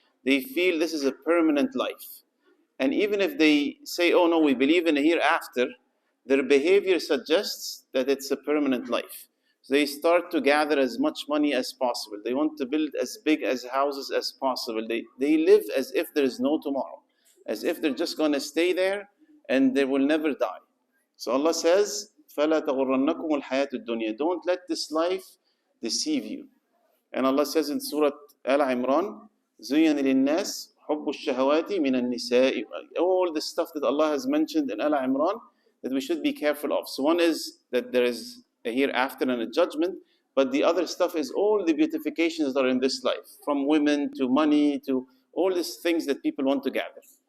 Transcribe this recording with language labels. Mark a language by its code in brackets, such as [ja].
[en] They feel this is a permanent life. And even if they say, oh no, we believe in a hereafter, their behavior suggests that it's a permanent life. So they start to gather as much money as possible. They want to build as big as houses as possible. They live as if there is no tomorrow, as if they're just going to stay there and they will never die. So Allah says, [ar] فَلَا تَغُرَّنَّكُمُ الْحَيَاةُ الدُّنْيَا. [en] Don't let this life deceive you. And Allah says in Surah Al-Imran, [ar] زُيَّنَ لِلنَّاسِ حُبُّ الشَّهَوَاتِ مِنَ النِّسَاءِ. [en] All the stuff that Allah has mentioned in Al-Imran that we should be careful of. So one is that there is a hereafter and a judgment, but the other stuff is all the beautifications that are in this life, from women to money to all these things that people want to gather.